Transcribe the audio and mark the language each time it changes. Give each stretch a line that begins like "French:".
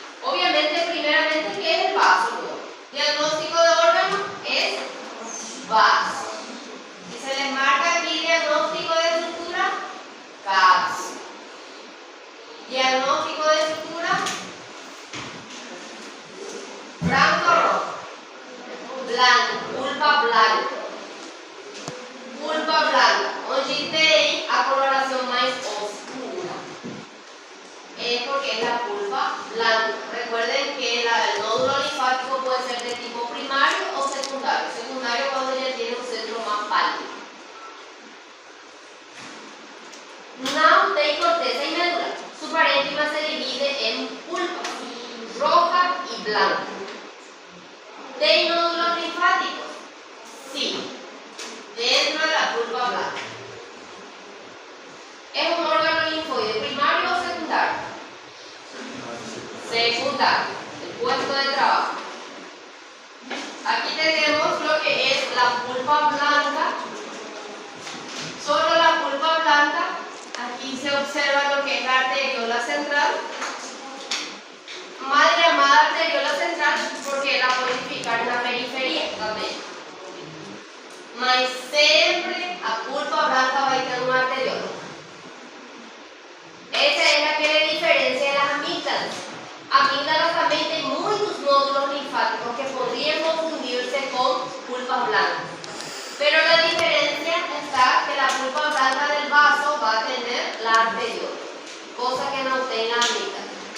Spanish: Obviamente, primeramente, ¿qué es el vaso? Diagnóstico de órgano es vaso. Si se les marca aquí diagnóstico de estructura, cápsula. Diagnóstico de estructura, blanco o rojo. Blanco, pulpa blanca.
Portuguese: Pulpa blanca, onde tem a coloração mais oscura.
Spanish: Es porque es la pulpa blanca. Recuerden que el nódulo linfático puede ser de tipo primario o secundario. Secundario cuando ya tiene un centro más pálido. No tem corteza y médula. Su parénquima se divide en pulpa roja y blanca. ¿Tem nódulos linfáticos? Sí. Dentro de la pulpa blanca. ¿Es un órgano linfoide primario o secundario? Secundario, el puesto de trabajo. Aquí tenemos lo que es la pulpa blanca. Solo la pulpa blanca. Aquí se observa lo que es la arteriola central. Mal llamada arteriola central porque la pueden fijar en la periferia también.
Portuguese: Mas sempre a pulpa blanca vai ter uma arteriola. Essa é a que diferencia das amígdalas. Amígdalas também tem muitos nódulos linfáticos
Spanish: que podrían confundirse con pulpas blancas. Pero la diferencia está que la pulpa blanca del vaso va a tener la arteriola, cosa que no tiene la amígdala.